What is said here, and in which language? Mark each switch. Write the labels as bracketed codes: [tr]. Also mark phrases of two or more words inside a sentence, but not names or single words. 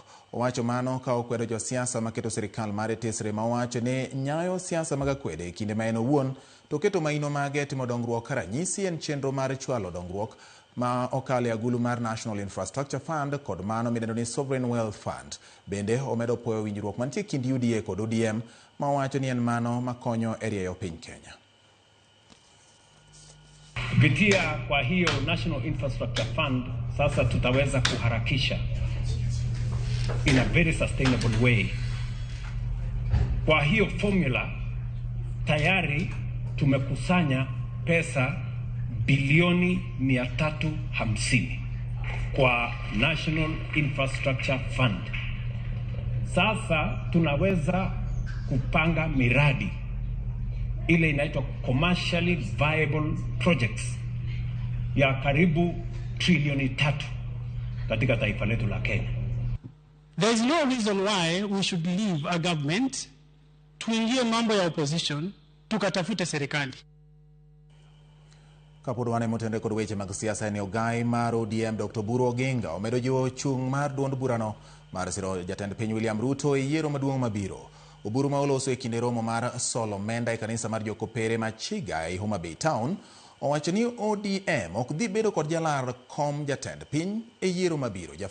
[luo] Owacho mano ka okwedo josiasa maketo sirikal mare tesre ma owacho ni nyayo siasa mag akwede e kinde ma en owuon to keto maino mage timo dongruok karanyisi en chenro mar chwalo dongruok ma okale agulu mar National Infrastructure Fund kod mano midendo ni Sovereign Wealth Fund. Bende omedo puoyo winjruok mantie kind UDA kod ODM ma owacho ni en mano makonyo e rieyo piny Kenya. [sw] Kupitia kwa hiyo National Infrastructure Fund sasa tutaweza kuharakisha [en] in a very sustainable way. [sw] Kwa hiyo formula tayari tumekusanya pesa bilioni 350 kwa National Infrastructure Fund. Sasa tunaweza kupanga miradi ile inaitwa [en] commercially viable projects [sw] ya karibu trilioni 3 katika taifa letu la Kenya. [en] There is no reason why we should leave a government [sw] tuingie mambo ya opposition tukatafute serikali. [luo] Kapudwane motende kod weche mag siasa en ogai mar ODM Dr. Buru Oginga omedo jiwo chung mar duond burano mar siro jatend piny William Ruto e yiero maduong' mabiro. Oburu ma oloso e kinde romo mar solo menda e kanisa mar Jokopere ma Chiga e Homa Bay Town owacho ni ODM ok dhi bedo kod jalar kom jatend piny e yiero mabiro.